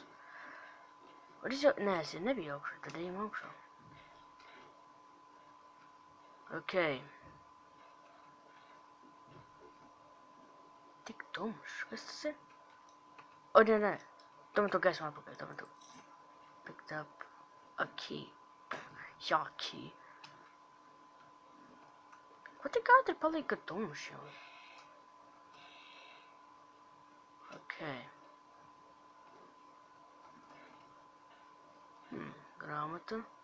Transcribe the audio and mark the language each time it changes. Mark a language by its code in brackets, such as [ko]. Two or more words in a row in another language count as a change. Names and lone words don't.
[lv] Nē, es nebiju augšā, tad ejam augšā. Ok. Tik tumšs, kas tas ir? Nē. Tomēr to gaismu atpakaļ, tomēr to. [en] picked up a key. [lv] Jā, key. Ko tik ātri palika tumšs jau? Okay. Grāmata.